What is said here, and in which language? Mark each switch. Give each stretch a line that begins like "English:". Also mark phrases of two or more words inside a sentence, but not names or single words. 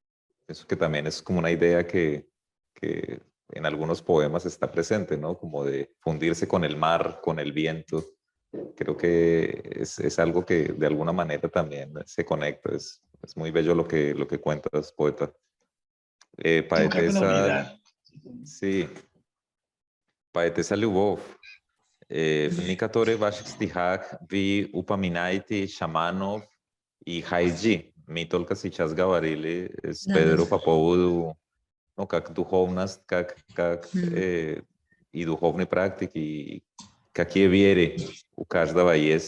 Spanish: Eso que también es como una idea que en algunos poemas está presente, ¿no? Como de fundirse con el mar, con el viento. Creo que es algo que de alguna manera también se conecta. Es muy bello lo que cuentas, poeta. Toca con la Poetesa, unidad. sí, poetesa Lyubov.
Russian: В некоторые ваших стихах вы упоминаете шаманов и хайджи. Мы только сейчас говорили с Да, Педро да. по поводу, ну, как духовность, как и духовной практики, и какие веры у каждого есть.